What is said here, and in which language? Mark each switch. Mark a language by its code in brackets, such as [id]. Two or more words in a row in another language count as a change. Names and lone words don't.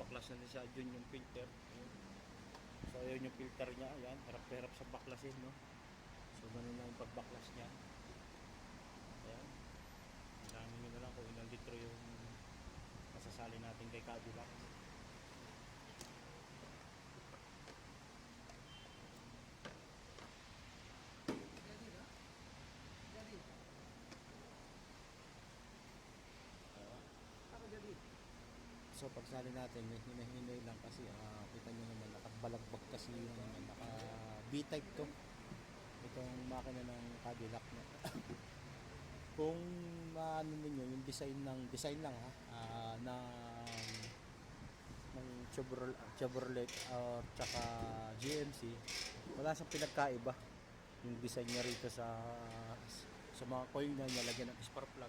[tl] buksan na siya dyan yung filter. Ayan. So ayun yung filter niya, ayan, harap sa baklasin, no. So ganun lang yung pagbaklas niya. Ayan. Bilangin nyo na lang kung ilang litro yung masasali natin kay Cadillac. [ms] Jadi ka? Jadi. [tl] Ayan. [ms] Apa jadi? [tl] So pagsali natin, may hinahinay lang kasi kita nyo naman nakabalagbag kasi yung naka B-type to. Itong makina ng Cadillac na. Kung maano ninyo yung design lang ha, ng Chevrolet or tsaka GMC, wala siyang pinagkaiba yung design niya rito sa mga coil na nilagyan ng spark plug.